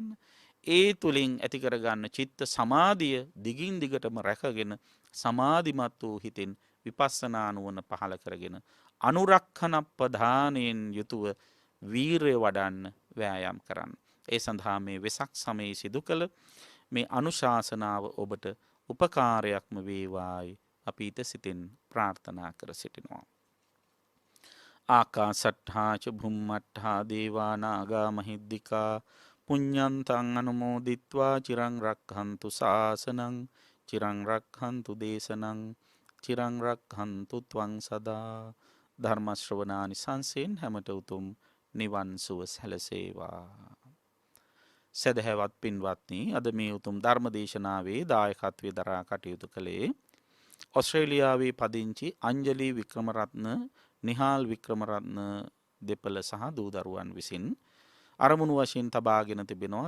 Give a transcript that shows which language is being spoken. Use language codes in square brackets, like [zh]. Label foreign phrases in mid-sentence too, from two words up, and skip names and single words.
[si] ඒ තුලින් ඇති කරගන්න චිත්ත සමාධිය දිගින් දිගටම රැකගෙන සමාධිමත් වූ හිතෙන් විපස්සනා නුවණ පහළ කරගෙන අනුරක්ඛන ප්‍රධානයෙන් යුතුව වීරය වඩන්න වෑයම් කරන්න. ඒ සඳහා මේ වෙසක් සමයේ සිදු කළ මේ අනුශාසනාව ඔබට උපකාරයක්ම වේවායි අපි ඊට සිතින් ප්‍රාර්ථනා කර සිටිනවා. [pi] ආකාසට්ඨා ච භුම්මට්ඨා දේවා නාග මහිද්దికා පුඤ්ඤන්තං අනුමෝදිත්වා චිරං රක්ඛන්තු ශාසනං චිරං රක්ඛන්තු දේශනං චිරං රක්ඛන්තු ත්වං සදා. [si] ධර්ම ශ්‍රවණානිසංසයෙන් හැමත උතුම් නිවන් සුව සැලසේවා. සදහැවත් පින්වත්නි, අද මේ උතුම් ධර්ම දේශනාවේ දායකත්වයේ දරා කටයුතු කළේ ඔස්ට්‍රේලියාවේ පදිංචි අංජලි වික්‍රමරත්න, නිහාල් වික්‍රමරත්න දෙපළ සහ දූ දරුවන් විසින් අරමුණු වශයෙන් තබාගෙන තිබෙනවා.